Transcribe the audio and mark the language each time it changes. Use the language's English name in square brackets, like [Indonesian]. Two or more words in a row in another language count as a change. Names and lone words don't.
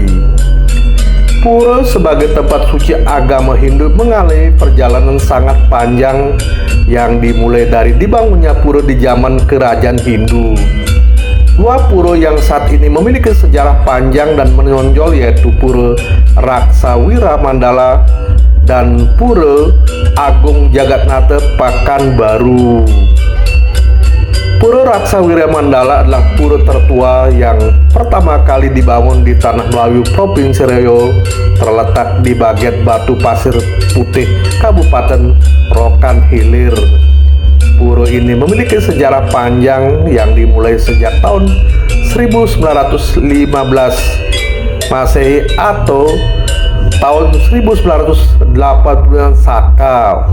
[Indonesian] Pura sebagai tempat suci agama Hindu mengalami perjalanan sangat panjang yang dimulai dari dibangunnya pura di zaman kerajaan Hindu. Dua pura yang saat ini memiliki sejarah panjang dan menonjol yaitu Pura Raksawira Mandala dan Pura Agung Jagatnata Pekanbaru. Pura Raksa Wiramandala adalah pura tertua yang pertama kali dibangun di Tanah Melayu, Provinsi Riau, terletak di bagian Batu Pasir Putih, Kabupaten Rokan Hilir. Pura ini memiliki sejarah panjang yang dimulai sejak tahun 1915 Masehi atau tahun 1980 Saka.